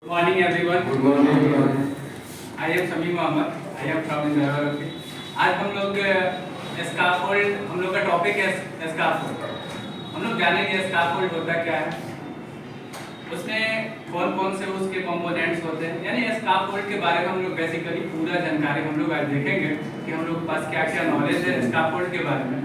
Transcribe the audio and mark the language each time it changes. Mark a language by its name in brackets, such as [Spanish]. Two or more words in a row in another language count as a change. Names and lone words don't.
[English] Morning everyone. Good morning. I am Sami Mohammed. I am from Indiravalli. [Hindi] आज हम लोग स्काफोल्ड, हम लोग का टॉपिक है स्काफोल्ड। हम लोग जानेंगे स्काफोल्ड होता क्या है, उसमें कौन कौन से उसके कंपोनेंट्स होते हैं, यानी स्काफोल्ड के बारे में हम लोग बेसिकली पूरा जानकारी हम लोग आज देखेंगे कि हम लोग के पास क्या क्या नॉलेज है स्काफोल्ड के बारे में।